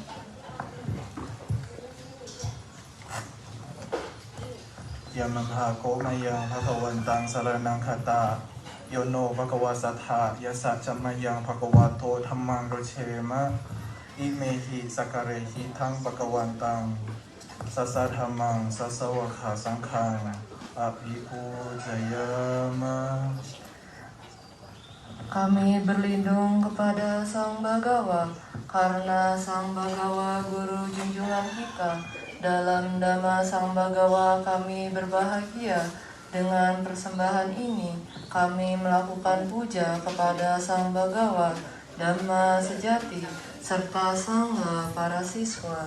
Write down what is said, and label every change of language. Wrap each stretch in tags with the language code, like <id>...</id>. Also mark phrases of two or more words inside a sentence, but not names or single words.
<pi>Yamagha Komayang Bhagavantang Saranang Kata Yono Bhagava Sattha Yasa Chamayang Bhagavato Dhammang Rochema Imehi Sakarehi Thang Bhagavantang sasadhamang sasawakha sangkhang abhipujayama.</pi> <id>Kami berlindung kepada Sang Bagawa, karena Sang Bagawa Guru junjungan kita. Dalam Dhamma Sang Bagawa kami berbahagia. Dengan persembahan ini, kami melakukan puja kepada Sang Bagawa, Dhamma sejati, serta Sangha para siswa.</id>